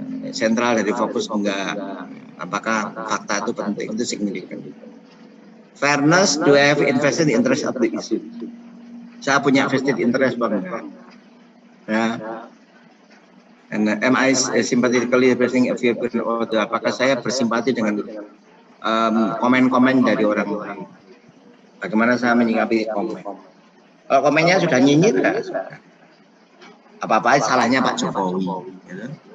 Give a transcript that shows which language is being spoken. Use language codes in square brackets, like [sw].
[id] Sentral dari fokus enggak, apakah fakta itu penting, itu signifikan. [en] Fairness, do I have invested interest of the issue? [id] Saya punya vested interest bang, ya. [en] And am I sympathetically expressing a view or [id] apakah saya bersimpati dengan komen-komen dari orang lain? Bagaimana saya menyikapi komen? Kalau komennya sudah nyinyir, ya, apa-apa salahnya Pak Jokowi. Gitu.